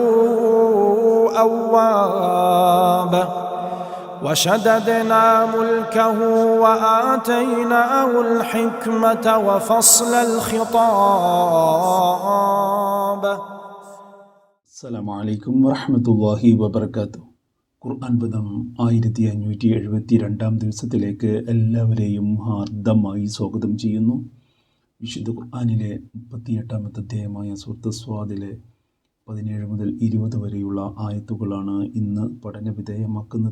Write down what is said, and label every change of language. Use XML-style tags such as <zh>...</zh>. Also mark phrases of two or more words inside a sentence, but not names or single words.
<ar>أواب وشددنا ملكه وآتيناه الحكمة وفصل الخطاب. السلام عليكم ورحمة الله وبركاته.</ar> <ml>ഖുർആൻ പദം 1572 ദിവസത്തിലേക്ക് എല്ലാവരെയും ഹാർദമായി സ്വാഗതം ചെയ്യുന്നു. വിശുദ്ധ ഖുർആനിലെ 38-ാമത്തെ അധ്യായമായ സൂറത്ത് സ്വാദിലെ 17 മുതൽ 20 വരെയുള്ള ആയത്തുകളാണ് ഇന്ന് പഠന വിധേയമാക്കുന്നത്.</ml>